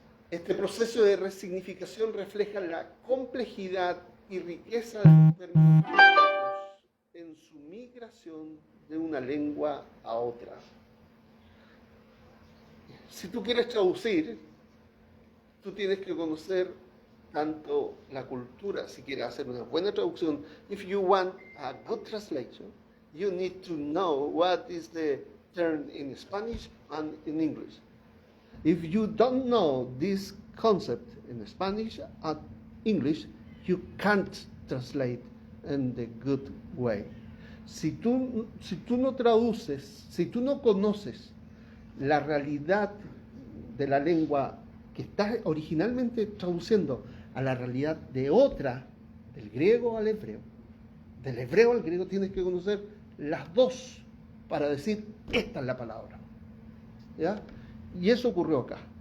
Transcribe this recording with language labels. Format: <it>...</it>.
<es>Este proceso de resignificación refleja la complejidad y riqueza de los términos bíblicos en su migración de una lengua a otra. Si tú quieres traducir, tú tienes que conocer tanto la cultura, si quieres hacer una buena traducción.</es> <en>If you want a good translation, you need to know what is the term in Spanish and in English. If you don't know this concept in Spanish and English, you can't translate in the good way.</en> <es>Si tú no traduces, si tú no conoces la realidad de la lengua que estás originalmente traduciendo a la realidad de otra, del griego al hebreo, del hebreo al griego, tienes que conocer las dos para decir, esta es la palabra. ¿Ya? Y eso ocurrió acá.</es>